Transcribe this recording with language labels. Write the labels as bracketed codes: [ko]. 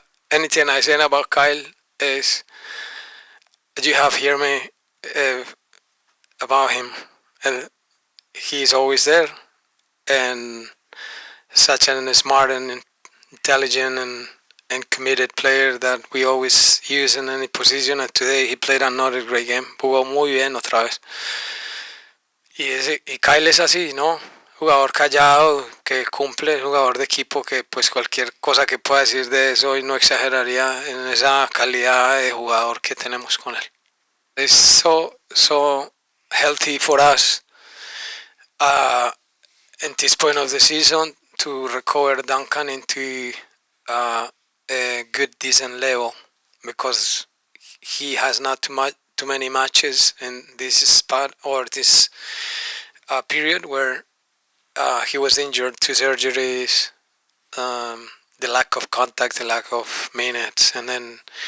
[en] Anything I say about Kyle is you have heard me about him. He's always there, and such a smart and intelligent and committed player that we always use in any position. And today he played another great game. [es] Jugó muy bien otra vez. Y Kyle es así, ¿no? jugador callado, que cumple, jugador de equipo que pues cualquier cosa que pueda decir de eso y no exageraría en esa calidad de jugador que tenemos con él. [en] It's so healthy for us in this point of the season to recover Duncan into a good decent level because he has not too many matches in this spot or this period where he was injured, 2 surgeries, the lack of contact, the lack of minutes, and then